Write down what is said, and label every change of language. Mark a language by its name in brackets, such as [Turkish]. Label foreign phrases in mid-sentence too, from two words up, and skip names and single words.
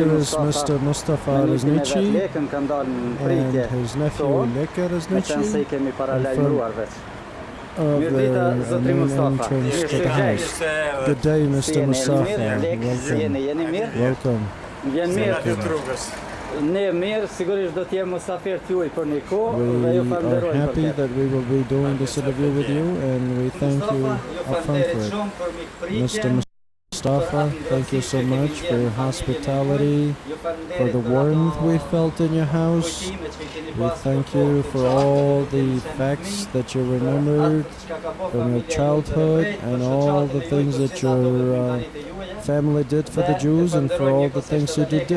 [English] Here is Mr. Mustafa Reznigi [Albanian] lekën ka dalë në [English] and [Albanian] pritje. [English] his nephew Leke [Albanian] Me qenë se i Reznigi kemi paralajmëruar veç. [English] of [Albanian] Mirdita, [English] their [Albanian] zotri [English] main [Albanian] Mustafa. [English] entrance to the house. Good day, Mr. Mustafa. Welcome. [Albanian] Jeni mirë? [English] Welcome. [Albanian] Vjen mirë. Ne mirë, sigurisht do të jem musafir t'juaj për një kohë dhe ju [English] We are [Albanian] falenderoj për [English] happy [Albanian] këtë. [English] that we will be doing this interview with you, and we thank you upfront for it. Mr. Mustafa, thank you so much for your hospitality, for the warmth we felt in your house. We thank you for all the facts that you remembered from your childhood and all the things that your family did for the Jews and for all the things you did.